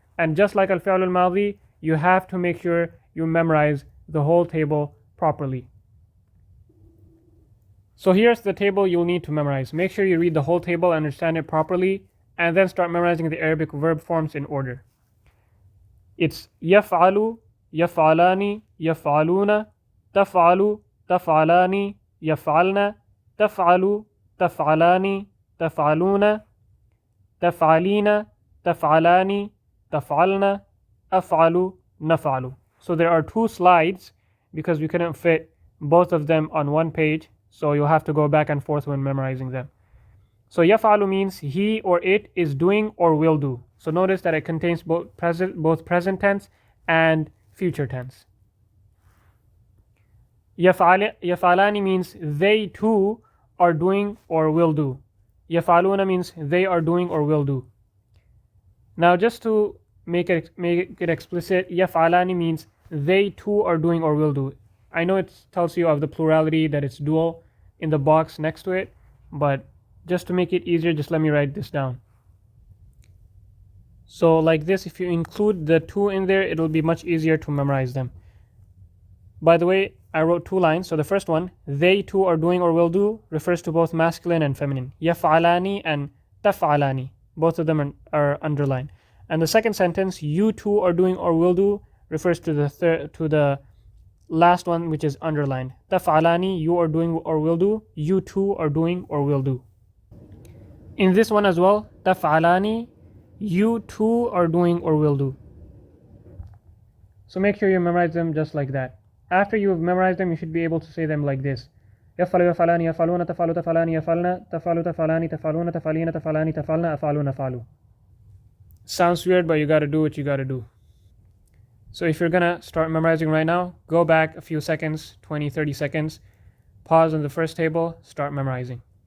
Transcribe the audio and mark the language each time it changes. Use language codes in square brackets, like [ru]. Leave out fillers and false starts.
[en] And just like [ar] الفعل الماضي, [en] you have to make sure you memorize the whole table properly. So here's the table you'll need to memorize. Make sure you read the whole table, understand it properly, and then start memorizing the Arabic verb forms in order. [ar] It's يفعل, يفعلان, يفعلون, تفعل, تفعلان, يفعلن, تفعل, تفعلان, تفعلون, تفعلين, تفعلان, تفعلن, أفعل, نفعل. [en] So there are 2 slides because we couldn't fit both of them on one page, so you'll have to go back and forth when memorizing them. So يفعل means he or it is doing or will do. So notice that it contains both present tense and future tense. يفعلان means they too are doing or will do. يفعلون means they are doing or will do. Now just to make it explicit, يفعلان means they too are doing or will do. I know it tells you of the plurality, that it's dual in the box next to it, but just to make it easier, just let me write this down. So like this, if you include the 2 in there, it'll be much easier to memorize them. By the way, I wrote 2 lines. So the first one, they too are doing or will do, refers to both masculine and feminine. [ar] يفعلان and تفعلان. [en] Both of them are underlined. And the second sentence, you too are doing or will do, refers to the last one, which is underlined. تفعلان, you are doing or will do. You too are doing or will do. In this one as well, تفعلان, you too are doing or will do. So make sure you memorize them just like that. After you have memorized them, you should be able to say them like this. [ar] يفعل يفعلان يفعلون تفعل تفعلان يفعلن تفعل تفعلان تفعلون تفعلين تفعلان تفعلن أفعل نفعل. [en] Sounds weird, but you gotta do what you gotta do. So if you're gonna start memorizing right now, go back a few seconds, 20, 30 seconds, pause on the first table, start memorizing.